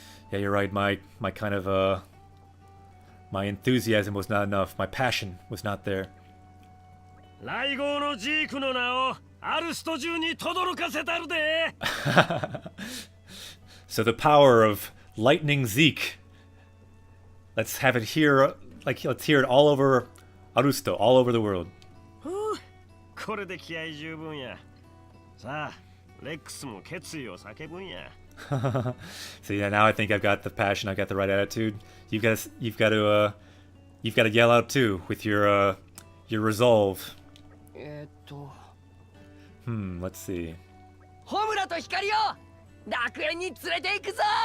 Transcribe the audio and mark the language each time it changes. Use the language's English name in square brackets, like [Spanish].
[English] Yeah, you're right. My kind of my enthusiasm was not enough. My passion was not there. [Japanese] 来号のジークの名をアルスト中に轟かせたるで。 [English] So the power of lightning Zeke. Let's have it here, like let's hear it all over Arusto, all over the world. これで気合十分や。さあ、レックスも決意を叫ぶんや。 So yeah, now I think I've got the passion, I've got the right attitude. You've got to yell out too with your resolve. Let's see. [Japanese] ホムラと光よ、楽園に連れて行くぞ。